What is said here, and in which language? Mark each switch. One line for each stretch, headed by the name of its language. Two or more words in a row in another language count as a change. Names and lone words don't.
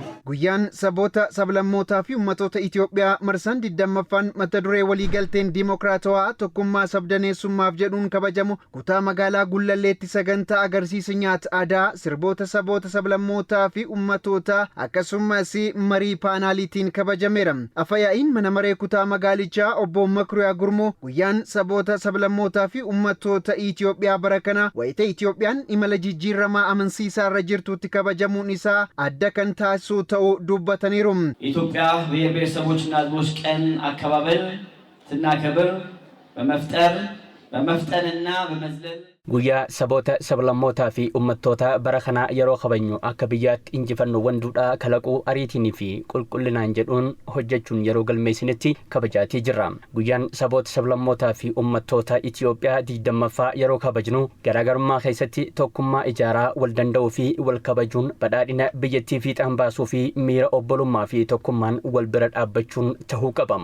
Oromo: Guyyaan saboota sablammootaa fi uummattoota Itoophiyaa marsan 20ffaan mata duree waliigalteen diimokiraatawaa tokkummaa sabdaneessummaaf jedhuun kabajamu kutaa magaalaa Gullalleetti sagantaa agarsiisa nyaata aadaa sirboota saboota sablammootaa fi uummattootaa akkasumas marii paanaaliitiin kabajameera. Afayaa'iin mana maree kutaa magaalichaa obbo Makuriyaa Gurmoo guyyaan saboota sablammootaa fi uummattoota Itoophiyaa bara kana wayita Itoophiyaan imala jijjiiramaa amansiisaa irra jirtutti kabajamuun isaa adda kan taasisu ዱበተኒሩም
Amharic: ኢትዮጵያ ብሔር ብሔረሰቦችና ሕዝቦች ቀን አከባበር ስናከብር በመፍጠንና በመዝለል
Oromo: Guyyaa saboota sablammootaa fi uummattoota bara kana yeroo kabajnu akka biyyaatti injifannoowwan duudhaa kalaquu ariitii fi qulqullinaan jedhuun hojjechuun yeroo galmeessinitti kabajaatii jirra. Guyyaan saboota sablammootaa fi uummattoota Itoophiyaa 20ffaa yeroo kabajnu garaagarummaa keessatti tokkummaa ijaaraa wal danda'uu fi wal kabajuun badhaadhina biyyattii fiixaan baasuu fi miira obbolummaa fi tokkummaan wal bira dhaabbachuun ta'uu qaba.